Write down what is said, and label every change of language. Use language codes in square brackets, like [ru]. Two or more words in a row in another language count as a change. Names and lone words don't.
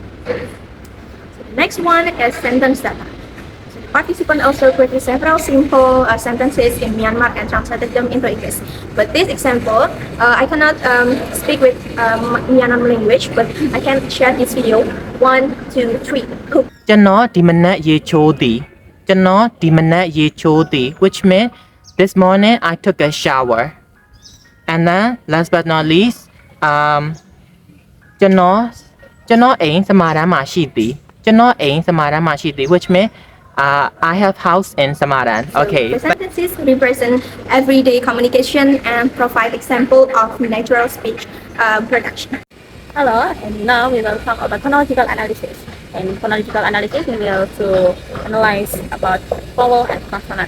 [en] So the next one is sentence data. So the participant also created several simple sentences in Myanmar and translated them into English. But this example, I cannot speak with Myanmar language, but I can share this video. 1, 2, 3. Cook. [my] ကျွန်တော်ဒီမနက်ရေချိုးသည်ကျွန်တော်ဒီမနက်ရေချိုးသည် [en] which means this morning I took a shower. And then last but not least [my] ကျွန်တော်အိမ်စမာရမ်းမှာရှိသည်ကျွန်တော်အိမ်စမာရမ်းမှာရှိသည် [en] which means I have house in Samaran. Okay. The sentences represent everyday communication and provide example of natural speech production. Hello, and now we will talk about phonological analysis. In phonological analysis, we will to analyze about vowel and consonant.